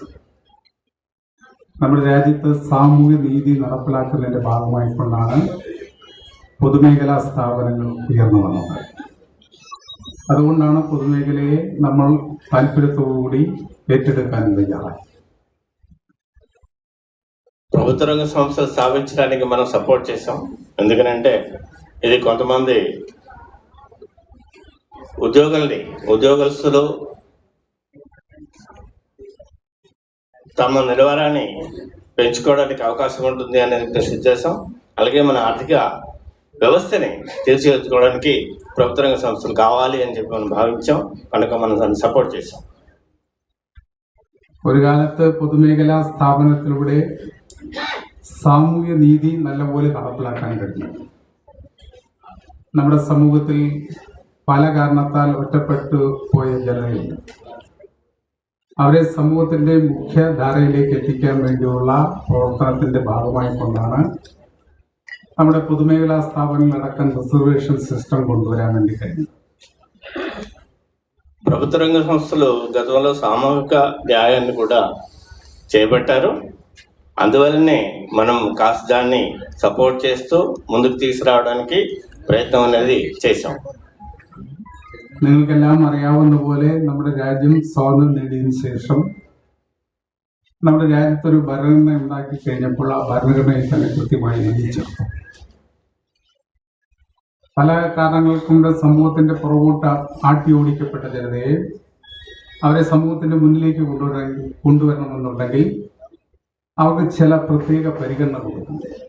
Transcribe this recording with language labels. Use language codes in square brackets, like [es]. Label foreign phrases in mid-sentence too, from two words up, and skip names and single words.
[ml] നമ്മുടെ രാജ്യത്ത് സാമൂഹ്യ നീതി നടപ്പിലാക്കുന്നതിൻ്റെ ഭാഗമായിക്കൊണ്ടാണ് പൊതുമേഖലാ സ്ഥാപനങ്ങൾ ഉയർന്നു വന്നത്. അതുകൊണ്ടാണ് പൊതുമേഖലയെ നമ്മൾ താല്പര്യത്തോടുകൂടി ഏറ്റെടുക്കാൻ തയ്യാറായി. [te] ప్రభుత్వ రంగ సంస్థలు స్థాపించడానికి మనం సపోర్ట్ చేసాం. ఎందుకనంటే ఇది కొంతమంది ఉద్యోగస్తులు తమ నిలవరాన్ని పెంచుకోవడానికి అవకాశం ఉంటుంది అనేది ఉద్దేశం. అలాగే మన ఆర్థిక వ్యవస్థని తీర్చిదిద్దుకోవడానికి ప్రభుత్వ రంగ సంస్థలు కావాలి అని చెప్పి మనం భావించాం. కనుక మనం దాన్ని సపోర్ట్ చేసాం. [ml] ഒരു കാലത്ത് പൊതുമേഖലാ സ്ഥാപനത്തിലൂടെ സാമൂഹ്യ നീതി നല്ലപോലെ നടപ്പിലാക്കാൻ കഴിയും. നമ്മുടെ സമൂഹത്തിൽ പല കാരണത്താൽ ഒറ്റപ്പെട്ടു പോയ ജനതയുണ്ട്. അവരെ സമൂഹത്തിന്റെ മുഖ്യധാരയിലേക്ക് എത്തിക്കാൻ വേണ്ടിയുള്ള പ്രവർത്തനത്തിന്റെ ഭാഗമായിക്കൊണ്ടാണ് നമ്മുടെ പൊതുമേഖലാ സ്ഥാപനങ്ങളടക്കം [en] reservation system [ml] കൊണ്ടുവരാൻ വേണ്ടി കഴിഞ്ഞു. [te] ప్రభుత్వ రంగ సంస్థలు గతంలో సామూహిక న్యాయాన్ని కూడా చేపట్టారు. అందువల్లనే మనం కాస్త దాన్ని సపోర్ట్ చేస్తూ ముందుకు తీసుకురావడానికి ప్రయత్నం అనేది చేశాం. [ml] നിങ്ങൾക്കെല്ലാം അറിയാവുന്ന പോലെ നമ്മുടെ രാജ്യം സ്വാതന്ത്ര്യം നേടിയതിനു ശേഷം നമ്മുടെ രാജ്യത്തൊരു ഭരണഘടന ഉണ്ടാക്കി കഴിഞ്ഞപ്പോൾ ആ ഭരണഘടനയിൽ തന്നെ കൃത്യമായി നിയമിച്ചിരുന്നു. പല കാരണങ്ങൾ കൊണ്ട് സമൂഹത്തിന്റെ പുറകോട്ട് ആട്ടി ഓടിക്കപ്പെട്ട ജനതയെ അവരെ സമൂഹത്തിന്റെ മുന്നിലേക്ക് കൊണ്ടുവരണമെന്നുണ്ടെങ്കിൽ അവർക്ക് ചില പ്രത്യേക പരിഗണന കൊടുക്കുന്നു.